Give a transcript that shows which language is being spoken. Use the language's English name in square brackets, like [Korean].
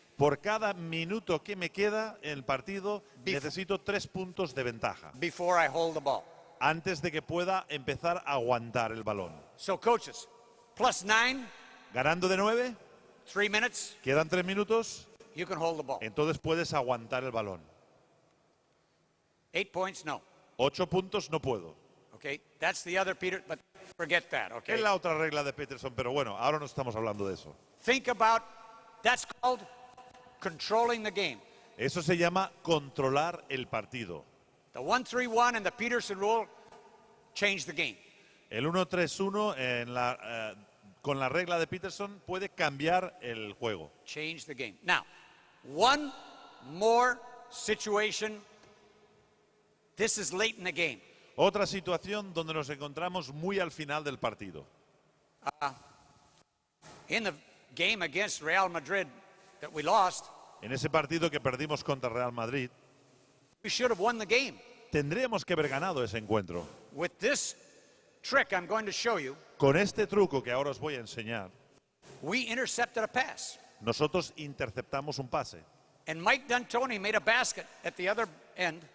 [Spanish] Por cada minuto que me queda en el partido, necesito 3 puntos de ventaja. [English] Before I hold the ball. [Spanish] Antes de que pueda empezar a aguantar el balón. [English] So coaches, +9, [Spanish] Ganando de 9, [English] 3 minutes, [Spanish] quedan 3 minutos, [English] you can hold the ball. [Spanish] entonces puedes aguantar el balón. [English] 8 points, no. [Spanish] 8 puntos no puedo. [English] Okay, that's the other Peter, but forget that, okay? [Spanish] Es la otra regla de Peterson, pero bueno, ahora no estamos hablando de eso. [English] Think about, that's called controlling the game. [Spanish] Eso se llama controlar el partido. [English] The 1-3-1 and the Peterson rule change the game. [Spanish] El 1-3-1 con la regla de Peterson puede cambiar el juego. [English] Change the game. Now, one more situation. This is late in the game. [Spanish] Otra situación donde nos encontramos muy al final del partido. [English] In the game against Real Madrid that we lost, [Spanish] En ese partido que perdimos contra Real Madrid, [English] we should have won the game. [Spanish] tendríamos que haber ganado ese encuentro. [English] With this trick I'm going to show you, [Spanish] Con este truco que ahora os voy a enseñar, [English] we intercepted a pass. [Spanish] nosotros interceptamos un pase. [English] And Mike D'Antoni made a basket at the other end,